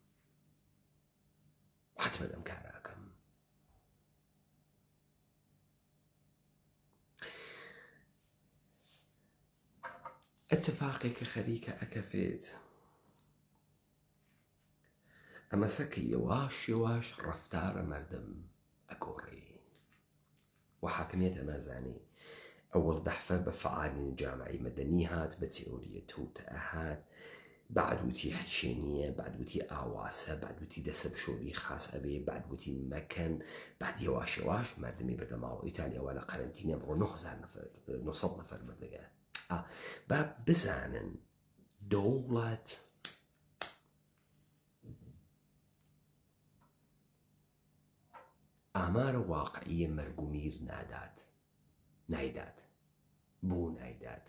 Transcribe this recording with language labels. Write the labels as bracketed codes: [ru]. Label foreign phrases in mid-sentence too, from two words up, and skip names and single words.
[ckb] حتمەن ئەم کارە ئەەکەم اتفاقێکە خەریکە ئەکەفێت ئەمەسە کە یەواش ڕەفتارە مردم ئەگۆڕێ و حاکمیت ئەمازانی ئەوڵ دەحفە بە فعالین جامعی مەدەنی هات بە تئۆریە توتە هات بعد وتی حچێنیە، بعد وتی ئاواسە، بعد وتی دەسە بشۆری خاص ئەبێ، بعد وتی مەکەن، بعد یەواش مردمی بردە ماوە ئیتالیاوە لە قەرەنتینە بڕۆ 900 نەفەر بردەگە. با بزانن دەوڵەت ئامارە واقعیە مەرگ و میر نایدات بۆ نایدات.